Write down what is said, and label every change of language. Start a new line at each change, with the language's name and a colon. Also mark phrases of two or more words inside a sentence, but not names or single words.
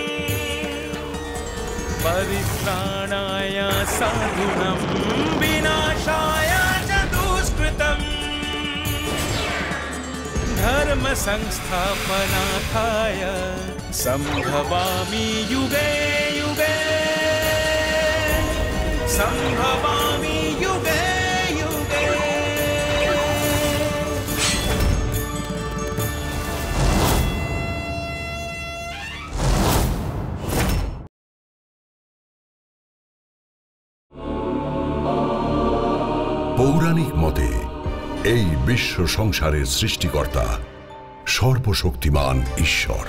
Sanskrit: परित्राणाय साधूनां विनाशाय च दुष्कृतम् धर्म संस्थापनार्थाय संभवामि युगे युगे संभवामि युगे युगे।
Bangla: পৌরাণিক মতে এই বিশ্ব সংসারের সৃষ্টিকর্তা সর্বশক্তিমান ঈশ্বর।